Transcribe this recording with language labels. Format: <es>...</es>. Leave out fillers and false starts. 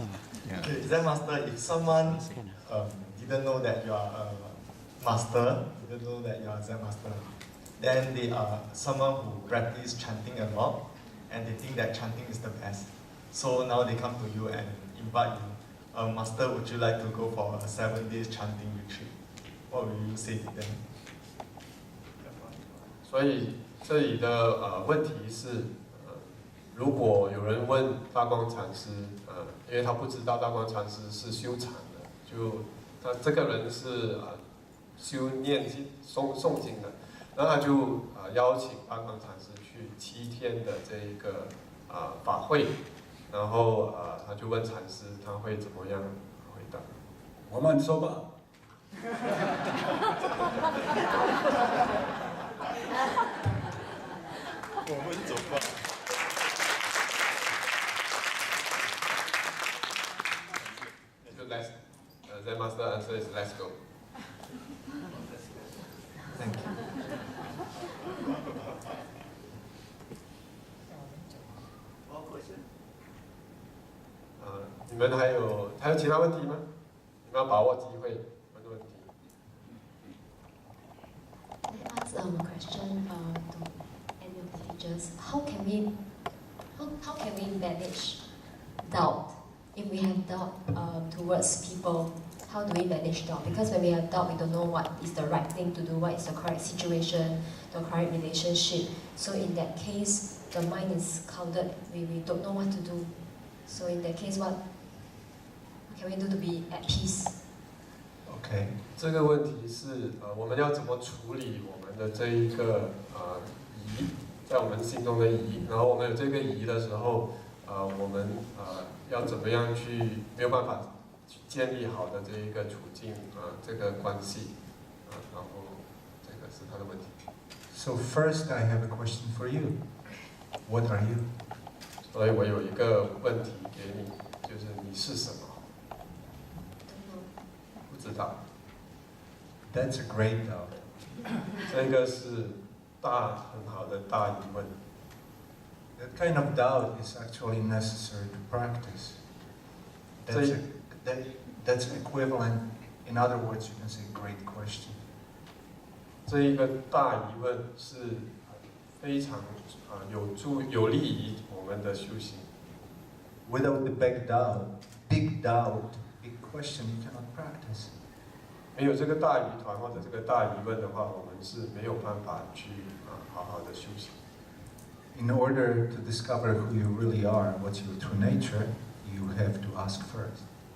<en>Okay, Zen Master, if someone didn't know that you are a master, didn't know that you are a Zen Master, then they are someone who practice chanting a lot, and they think that chanting is the best. So now they come to you and invite you, Master, would you like to go for a 7 days chanting retreat? What will you say to them?</en> <zh>所以这里的问题是，如果有人问大光禅师，因为他不知道大光禅师是修禅的，就他这个人是修念经诵经的，那他就邀请大光禅师去7天的这一个法会，然后他就问禅师他会怎么样回答。我们说吧。我们走吧。</zh> <en>就 let's Zen Master answer is let's go. Thank you.</en> <zh>你们还有其他问题吗？你们要把握机会问问题。</zh> <en>I ask a question to any of the teachers. How can we manage doubt? If we have doubt towards people, how do we manage doubt? Because when we have doubt, we don't know what is the right thing to do, what is the correct situation, the correct relationship. So in that case, the mind is clouded. We don't know what to do. So in that case, what can we do to be at peace?</en> <zh>OK， 这个问题是我们要怎么处理我们的这一个疑，在我们心中的疑，然后我们有这个疑的时候，我们要怎么样去没有办法去建立好的这一个处境这个关系然后这个是他的问题。</zh> <en>So first, I have a question for you. What are you?</en> <zh>所以我有一个问题给你，就是你是什么？不知道。</zh> <en>That's a great doubt.</en> <zh>这个是很好的大疑问。</zh> <en>That kind of doubt is actually necessary to practice. That's equivalent, in other words, you can say great question.</en> <zh>这一个大疑问是非常有利于我们的修行。</zh> <en>Without the big doubt, big question, you cannot practice.</en> <zh>没有这个大疑团或者这个大疑问的话，我们是没有办法去好好的修行。</zh> <en>In order to discover who you really are, what's your true nature, you have to ask first.</en>